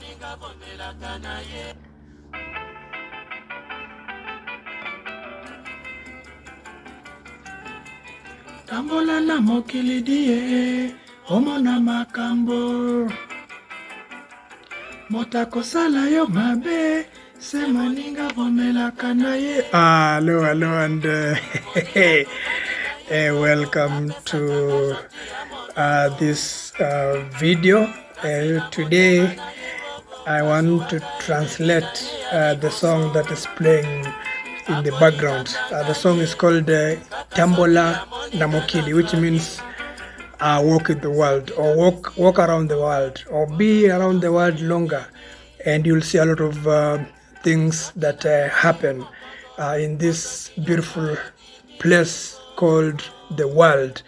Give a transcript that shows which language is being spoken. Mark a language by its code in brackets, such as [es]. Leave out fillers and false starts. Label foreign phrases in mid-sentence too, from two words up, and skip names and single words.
[ln] Tambola na mokili die omona makambo motako sala yo mabe se moninga bomelaka na ye. [en] Hello and welcome to this video. Today I want to translate the song that is playing in the background. The song is called Tambola na mokili, which means walk in the world, or walk around the world, or be around the world longer, and you'll see a lot of things that happen in this beautiful place called the world.